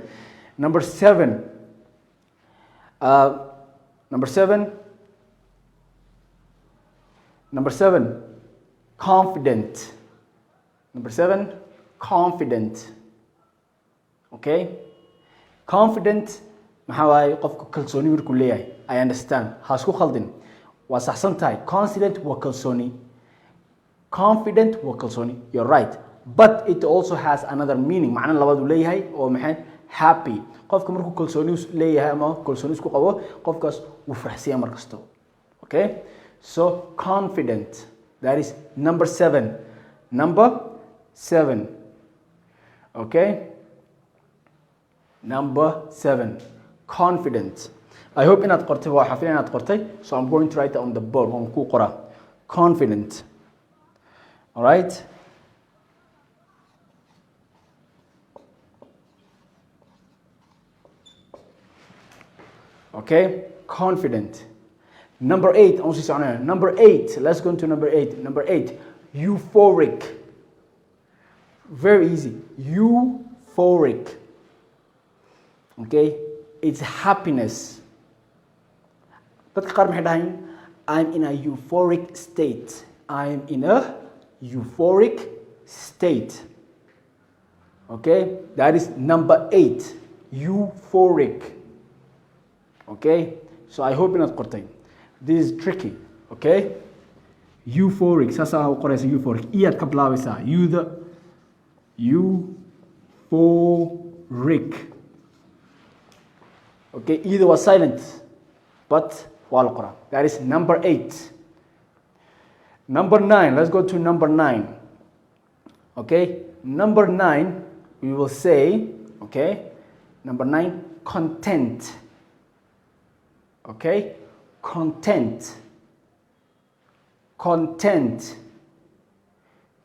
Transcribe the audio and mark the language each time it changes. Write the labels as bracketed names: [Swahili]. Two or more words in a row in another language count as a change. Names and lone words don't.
[English] Number 7. Number 7. Number 7. Confident. Number 7. Confident. Okay? Confident. [Somali] maxaa waaye qofka kalsooni markuu leeyahay. [English] I understand. [Somali] Ha isku khaldin. Waa saxsan tahay. Confident waa kalsooni. Confident waa kalsooni. [English] You're right. But it also has another meaning. [Somali] Macna labaad uu leeyahay oo maxay happy. Qofka markuu kalsooni leeyahay ama kalsooni isku qabo, qofkaas wuu faraxsan mar kasto. [English] Okay? So confident. That is number 7. Number 7. Okay? Number 7. Confident. I hope [Somali] inaad qortay waa xafin inaad qortay. [English] So I'm going to write it on the board. [Somali] On ku qora. [English] Confident. All right? Okay? Confident. Number 8. Number 8. Let's go into number 8. Number 8. Euphoric. Very easy. Euphoric. Okay? It's happiness. [Somali] Dadka qaar maxay dhahayn, [English] I'm in a euphoric state. I'm in a euphoric state. Okay? That is number 8. Euphoric. Okay? So I hope you're not qortay. This is tricky. Okay? Euphoric. [Somali] Sasa ako qoraysa euphoric. Iyaad ka bilaabaysaa. [English] Euphoric. Okay? Either was silent. But [Somali] waa la qoraa. [English] That is number 8. Number 9. Let's go to number 9. Okay? Number 9, we will say, okay? Number 9, content. Okay? Content. Content.